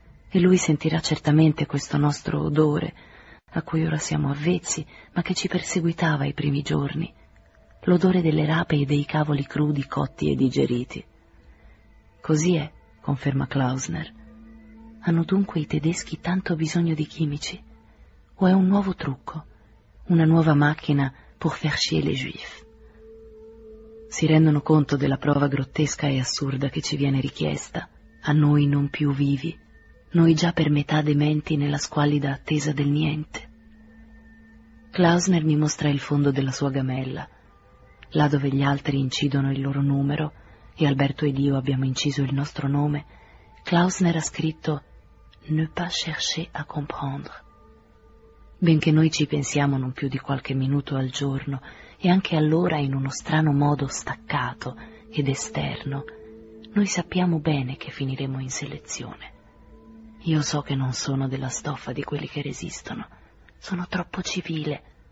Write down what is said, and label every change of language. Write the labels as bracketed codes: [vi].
[it] E lui sentirà certamente questo nostro odore, a cui ora siamo avvezzi, ma che ci perseguitava i primi giorni. L'odore delle rape e dei cavoli crudi cotti e digeriti. Così è, conferma Klausner. Hanno dunque i tedeschi tanto bisogno di chimici? O è un nuovo trucco? Una nuova macchina [fr] pour faire chier les juifs? [it] Si rendono conto della prova grottesca e assurda che ci viene richiesta, a noi non più vivi, noi già per metà dementi nella squallida attesa del niente. Klausner mi mostra il fondo della sua gamella, là dove gli altri incidono il loro numero e Alberto ed io abbiamo inciso il nostro nome. Klausner ha scritto [fr] «Ne pas chercher à comprendre». [it] Benché noi ci pensiamo non più di qualche minuto al giorno, e anche allora in uno strano modo staccato ed esterno, noi sappiamo bene che finiremo in selezione. Io so che non sono della stoffa di quelli che resistono. Sono troppo civile.